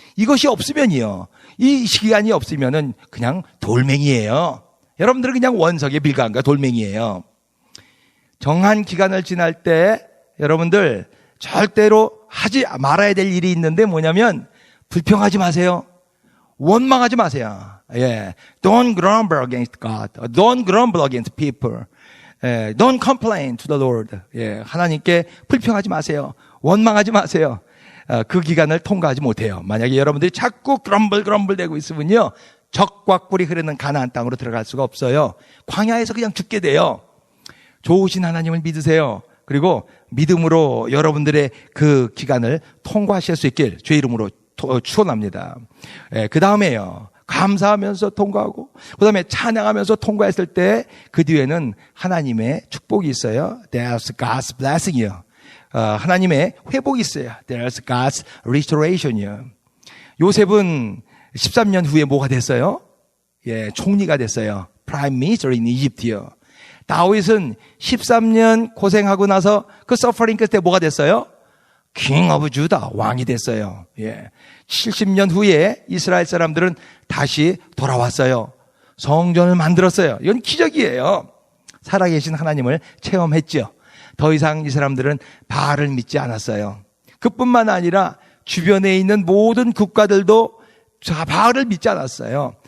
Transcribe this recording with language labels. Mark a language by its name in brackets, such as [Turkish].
[Korean] 이것이 없으면요, 이 기간이 없으면은 그냥 돌멩이에요. 여러분들은 그냥 원석의 빌가인가 돌멩이에요. 정한 기간을 지날 때 여러분들 절대로 하지 말아야 될 일이 있는데 뭐냐면 불평하지 마세요. 원망하지 마세요. [English] 예, don't grumble against God. Don't grumble against people. 예, don't complain to the Lord. [Korean] 예, 하나님께 불평하지 마세요. 원망하지 마세요. 그 기간을 통과하지 못해요. 만약에 여러분들이 자꾸 그럼블 되고 있으면요, 적과 꿀이 흐르는 가나안 땅으로 들어갈 수가 없어요. 광야에서 그냥 죽게 돼요. 좋으신 하나님을 믿으세요. 그리고 믿음으로 여러분들의 그 기간을 통과하실 수 있길 주의 이름으로 축원합니다. 그 다음에요, 감사하면서 통과하고 그 다음에 찬양하면서 통과했을 때 그 뒤에는 하나님의 축복이 있어요. [English] There's God's blessing이요. [Korean] 하나님의 회복이 있어요. [English] There's God's restoration이요. [Korean] 요셉은 13년 후에 뭐가 됐어요? 예, 총리가 됐어요. [English] Prime Minister in Egypt요. [Korean] 다윗은 13년 고생하고 나서 그 서퍼링 끝에 뭐가 됐어요? [English] King of Judah, [Korean] 왕이 됐어요. 예. 70년 후에 이스라엘 사람들은 다시 돌아왔어요. 성전을 만들었어요. 이건 기적이에요. 살아계신 하나님을 체험했죠. 더 이상 이 사람들은 바알을 믿지 않았어요. 그뿐만 아니라 주변에 있는 모든 국가들도 바알을 믿지 않았어요.